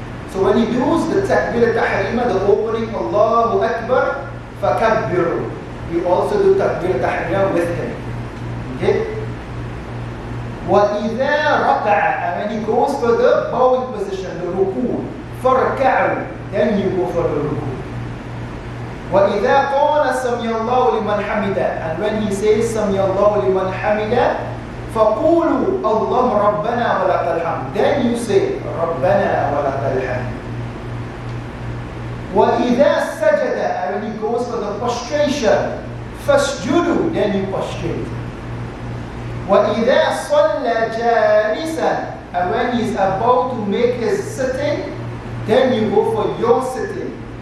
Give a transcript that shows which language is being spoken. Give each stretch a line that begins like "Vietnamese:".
English: So when he does the takbir al-tahrima, the opening Allahu Akbar,
Arabic: فَكَبِّرُوا,
English: you also do takbir al-tahrima with him. Okay?
Arabic: وَإِذَا رَكَعَ,
English: and when he goes for the bowing position, the ruku,
Arabic: فَرْكَعُوا,
English: then you go for the ruku.
Arabic: وَإِذَا قَالَ سَمِيَ اللَّهُ لِمَنْ حَمِدَ,
English: and when he says
Arabic: سَمِيَ اللَّهُ لِمَنْ حَمِدَ, فَقُولُوا اللَّهُ رَبَّنَا وَلَكَ الْحَمْدُ,
English: then you say
Arabic: رَبَّنَا وَلَكَ الْحَمْدُ. وَإِذَا سَجَدَ,
English: and when he goes for the prostration,
Arabic: فَاسْجُدُوا,
English: then you prostrate.
Arabic: وَإِذَا صَلَّى جَالِسًا,
English: and when he is about to make his sitting, then you go for your sitting.